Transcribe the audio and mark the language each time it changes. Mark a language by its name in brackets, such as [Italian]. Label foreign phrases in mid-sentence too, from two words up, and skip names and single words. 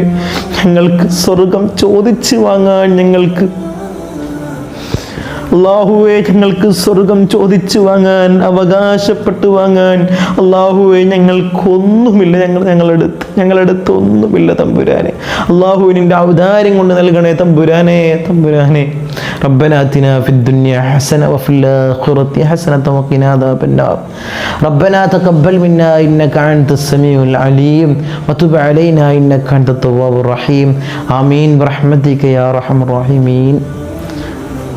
[Malayalam] ഞങ്ങൾക്ക് സ്വർഗം ചോദിച്ചു വാങ്ങാൻ ഞങ്ങൾക്ക് അല്ലാഹുവേ, ഞങ്ങൾക്ക് സ്വർഗം ചോദിച്ചു വാങ്ങാൻ, അവകാശപ്പെട്ടു വാങ്ങാൻ അല്ലാഹുവേ ഞങ്ങൾക്കൊന്നുമില്ല. ഞങ്ങളടുത്ത് ഒന്നുമില്ല തമ്പുരാനെ. അല്ലാഹുവേ, നിന്റെ ഔദാര്യം കൊണ്ട് നൽകണേ തമ്പുരാനെ. [Arabic] ربنا آتنا في الدنيا حسنة وفي الآخرة حسنة وقنا عذاب النار. ربنا تقبل منا إنك أنت السميع العليم وتب علينا إنك أنت التواب الرحيم. آمين برحمتك يا أرحم الراحمين.